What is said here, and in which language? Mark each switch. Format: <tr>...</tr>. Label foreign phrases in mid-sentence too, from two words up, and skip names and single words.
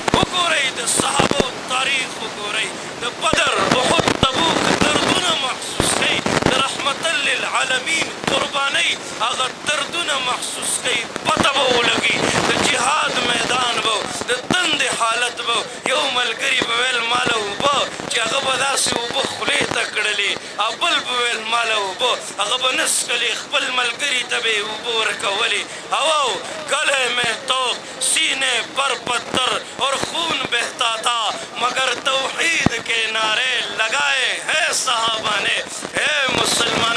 <ps>د صحابو تاریخ وګورئ د بدر احد تبوک دردونه محسوس کئ د رحمتا للعالمین قربانۍ هغه دردونه محسوس کئ پته به ولګي د جهاد میدان به د تندې حالت به یو ملګري به ویل ماله اوبه چې هغه به داسې اوبه خولې ته کړلې او بل به ویل ماله اوبه هغه به نه څښلې خپل ملګري ته به یې اوبه ورکولې او</ps> <ur>گلے میں تو سینے پر پتھر اور خون بہتا تھا مگر توحید کے نعرے لگائے ہیں صحابہ نے اے مسلم</ur>